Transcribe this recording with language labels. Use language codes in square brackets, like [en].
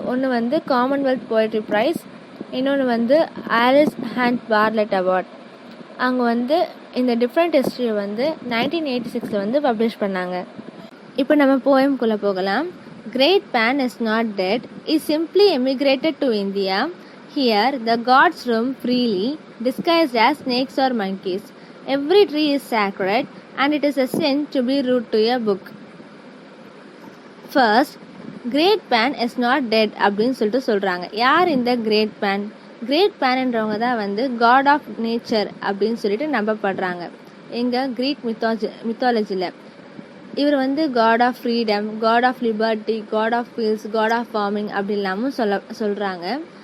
[ta] ஒன்று Commonwealth poetry price, இன்னொன்று Alice hunt Bartlett award. அவங்க இந்த டிஃப்ரெண்ட் ஹிஸ்ட்ரியை 1986 பப்ளிஷ் பண்ணாங்க. இப்போ நம்ம போயம்குள்ளே போகலாம். [en] Great Pan is not dead, he simply emigrated to India. Here the gods roam freely, disguised as snakes or monkeys. Every tree is sacred, and it is a sin to be rude to a book. First, Great Pan is not dead [ta] அப்படின்னு சொல்கிறாங்க. யார் இந்த Great Pan? Great Panன்றவங்க தான் [en] God of Nature [ta] அப்படின்னு நம்பப்படுறாங்க எங்கள் creek மித்தாலஜியில். [en] இவர் god of freedom, god of liberty, god of peace, god of farming [ta] அப்படின்லாமும் சொல்கிறாங்க.